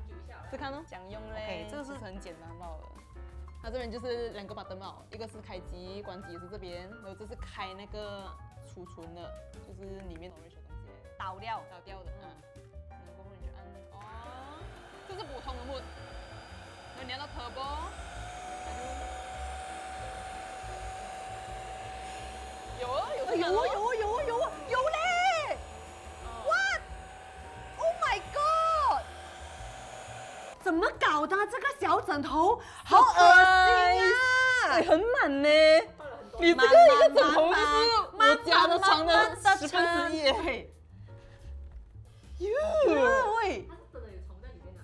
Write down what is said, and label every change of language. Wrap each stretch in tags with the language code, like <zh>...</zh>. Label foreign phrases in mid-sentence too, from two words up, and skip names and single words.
<zh>試看哦，講用嘞。這個是很簡單吧？它這邊就是2個 button 嘛，一個是開機關機也是這邊，然後這是開那個儲存的，就是裡面倒掉的，然後過後你就按哦，這是普通的 mode，然後你按到 turbo，有嘞 ！What?</zh> <en>Oh my god！</en> <zh>怎麼搞的？這個小枕頭好噁心啊！很滿呢，你這個一個枕頭就是我家的床的1/10。喂，它是真的有蟲在裡面啊！</zh>